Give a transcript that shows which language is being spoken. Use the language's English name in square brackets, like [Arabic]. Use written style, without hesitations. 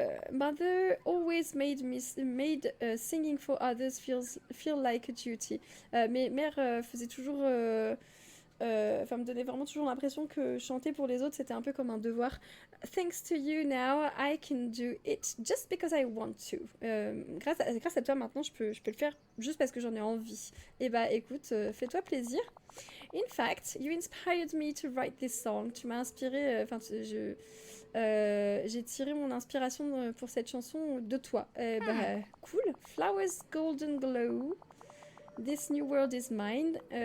[English] Mother always made singing for others feel like a duty. [French] Mais mère faisait toujours, me donnait vraiment toujours l'impression que chanter pour les autres c'était un peu comme un devoir. [English] Thanks to you now, I can do it just because I want to. [French] Grâce à toi maintenant, je peux le faire juste parce que j'en ai envie. Et bah écoute, fais-toi plaisir. [English] In fact, you inspired me to write this song. [French] Tu m'as inspiré. J'ai tiré mon inspiration pour cette chanson de toi. [English] Bah, cool. Flowers golden glow. This new world is mine.